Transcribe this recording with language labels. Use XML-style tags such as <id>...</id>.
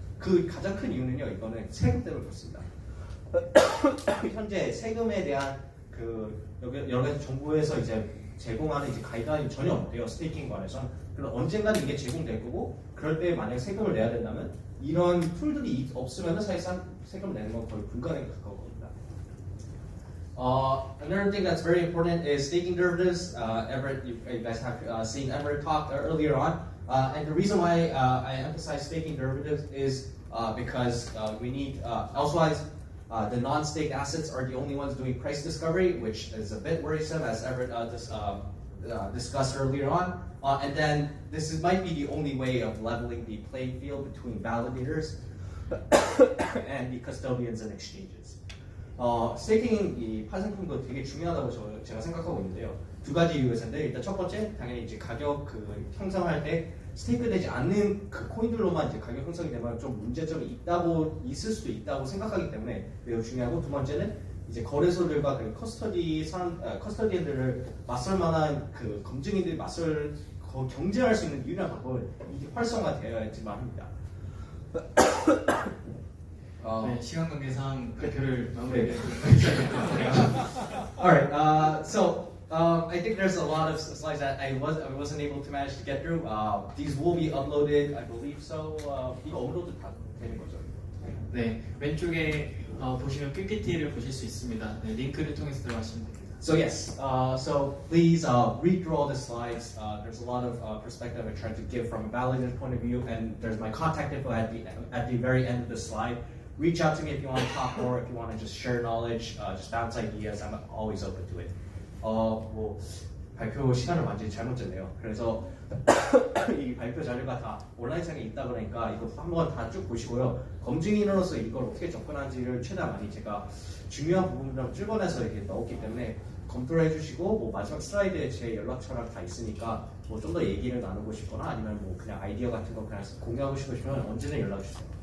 <ko>그 가장 큰 이유는요, 이거는 세금 때문에 그렇습니다. 현재 세금에 대한 여러 가지 정부에서 이제 제공하는 이제 가이드라인이 전혀 없대요. 스테이킹 관해서는. 그럼 언젠가는 이게 제공될 거고, 그럴 때 만약 세금을 내야 된다면 이런 툴들이 없으면 사실상 세금 내는 건 거의 불가능에 가까운 겁니다.</ko> <en>Another thing that's very important is staking derivatives. You guys have seen Everett talk earlier on. And the reason why I emphasize staking derivatives is because we need, elsewise, the non-staked assets are the only ones doing price discovery, which is a bit worrisome, as Everett discussed earlier on. And then this might be the only way of leveling the playing field between validators and the custodians and exchanges.</en> <ko>스테이킹 이 파생품도 되게 중요하다고 제가 생각하고 있는데요. 두 가지 이유에서인데 일단 첫 번째 당연히 이제 가격 형성할 때 스테이크 되지 않는 그 코인들로만 이제 가격 형성이 되면 좀 문제점이 있을 수도 있다고 생각하기 때문에 매우 중요하고 두 번째는 이제 거래소들과 그 커스터디언들을 맞설 만한 그 검증인들이 경쟁할 수 있는 유일한 방법은 이게 활성화되어야지만 합니다. 네, 시간 관계상 발표를 마무리해야</ko> <en>Alright, I think there's a lot of slides that I wasn't able to manage to get through. These will be uploaded, I believe so.</en> <ko>이거 업로드 다 되는 거죠? 네, 왼쪽에 보시면 PPT를 보실 수 있습니다. 네, 링크를 통해서 들어가시면 됩니다.</ko> <en>So yes, so please read through all the slides. There's a lot of perspective I tried to give from a validator point of view, and there's my contact info at the very end of the slide. Reach out to me if you want to talk more, if you want to just share knowledge, just bounce ideas. I'm always open to it.</en> <ko>뭐 발표 시간을 완전히 잘못 쟀네요. 그래서 이 발표 자료가 다 온라인상에 있다 그러니까 이거 한번 다 쭉 보시고요. 검증인으로서 이걸 어떻게 접근하는지를 최대한 많이 제가 중요한 부분을 찍어내서 이렇게 넣었기 때문에 검토를 해주시고 뭐 마지막 슬라이드에 제 연락처랑 다 있으니까 뭐 좀 더 얘기를 나누고 싶거나 아니면 뭐 그냥 아이디어 같은 거 그냥 공유하고 싶으시면 언제든 연락 주세요.</ko>